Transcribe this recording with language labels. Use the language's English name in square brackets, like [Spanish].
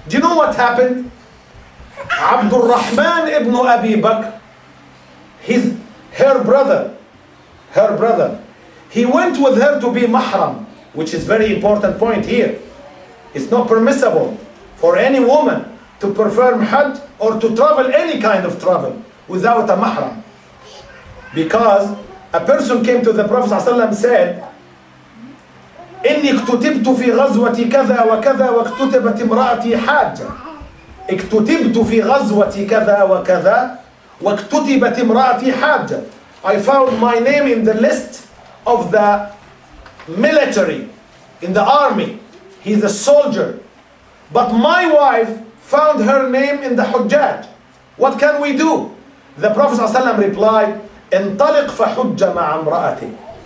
[English] Do you know what happened? Abdul Rahman ibn Abi Bakr, her brother, he went with her to be mahram, which is very important point here. It's not permissible for any woman to perform Hajj or to travel any kind of travel without a mahram. Because a person came to the Prophet ﷺ said, [Arabic] إني اكتتبت في غزوة كذا وكذا واكتتبت امرأتي حاجة. اكتتبت في غزوة كذا وكذا واكتتبت امرأتي حاجة. [English] I found my name in the list of the military, in the army. He's a soldier. But my wife found her name in the Hujjaj. What can we do? The Prophet ﷺ replied, [Arabic] انطلق فحج مع امرأتك.